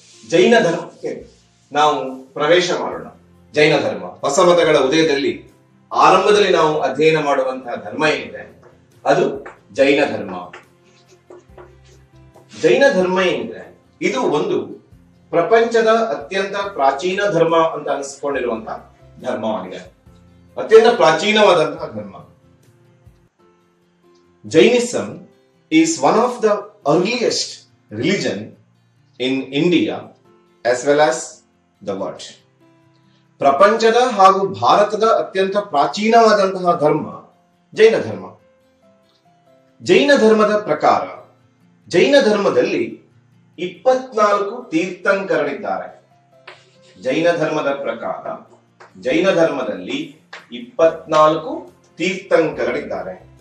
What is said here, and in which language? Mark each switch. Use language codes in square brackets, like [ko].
[kn] ಜೈನ ಧರ್ಮಕ್ಕೆ ನಾವು ಪ್ರವೇಶ ಮಾಡೋಣ. ಜೈನ ಧರ್ಮ ಹೊಸ ಮತಗಳ ಉದಯದಲ್ಲಿ ಆರಂಭದಲ್ಲಿ ನಾವು ಅಧ್ಯಯನ ಮಾಡುವಂತಹ ಧರ್ಮ ಏನಿದೆ ಅದು ಜೈನ ಧರ್ಮ. ಜೈನ ಧರ್ಮ ಏನಿದೆ ಇದು ಒಂದು ಪ್ರಪಂಚದ ಅತ್ಯಂತ ಪ್ರಾಚೀನ ಧರ್ಮ ಅಂತ ಅನಿಸ್ಕೊಂಡಿರುವಂತಹ ಧರ್ಮವಾಗಿದೆ. ಅತ್ಯಂತ ಪ್ರಾಚೀನವಾದಂತಹ ಧರ್ಮ. [en] Jainism is one of the earliest religion in India as well as the world. [kn] ಪ್ರಪಂಚದ ಹಾಗೂ ಭಾರತದ ಅತ್ಯಂತ ಪ್ರಾಚೀನವಾದಂತಹ ಧರ್ಮ ಜೈನ ಧರ್ಮ. ಜೈನ ಧರ್ಮದ ಪ್ರಕಾರ ಜೈನ ಧರ್ಮದಲ್ಲಿ 24 ತೀರ್ಥಂಕರರಿದ್ದಾರೆ. ಜೈನ ಧರ್ಮದ ಪ್ರಕಾರ ಜೈನ ಧರ್ಮದಲ್ಲಿ 24 ತೀರ್ಥಂಕರರಿದ್ದಾರೆ.